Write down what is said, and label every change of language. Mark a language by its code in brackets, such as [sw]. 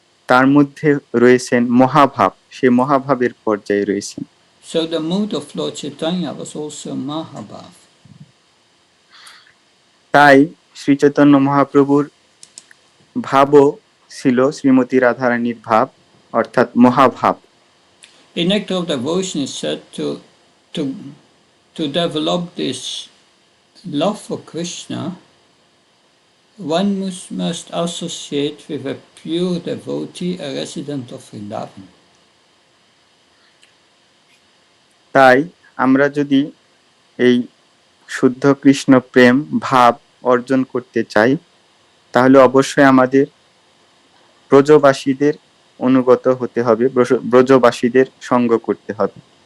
[bn] তার মধ্যে রয়েছেন মহাভাব, সে মহাভাবের পর্যায়ে রয়েছেন। [en] So the mood of Lord Chaitanya was also Mahabhav. [bn] তাই শ্রী চৈতন্য মহাপ্রভুর ভাবও ছিল শ্রীমতী রাধারানীর ভাব, অর্থাৎ মহাভাব। [en] In Nectar of Devotion is said to develop this love for Krishna, one must associate with a pure devotee, a resident of Vrindavan. [bn] তাই আমরা যদি এই শুদ্ধ কৃষ্ণ প্রেম ভাব অর্জন করতে চাই, তাহলে অবশ্যই আমাদের ব্রজবাসীদের অনুগত হতে হবে, ব্রজবাসীদের সঙ্গ করতে হবে।